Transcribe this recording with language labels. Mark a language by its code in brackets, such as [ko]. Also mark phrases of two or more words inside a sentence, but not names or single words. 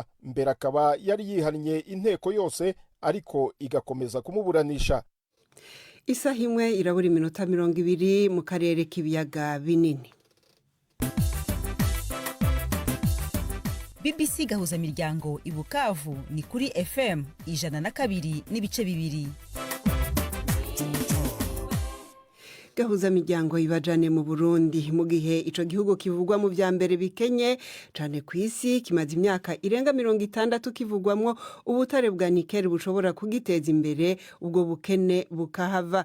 [rw] Mbere akaba yari yihannye inteko yose ariko igakomeza kumuburanisha. Isaha imwe irabura iminota 20 mu karere k'ibiyaga binini. BBC Gahuzamiryango i Bukavu ni kuri FM 102.2. [rn] Gahuzamiryango ibajane mu Burundi mu gihe ico gihugu kivugwa mu vya mbere bikenye cane kwisi, kimaze imyaka irenga 60 kivugwamwo ubutare bwa nikeli bushobora kugiteza imbere, ubwo bukene bukahava.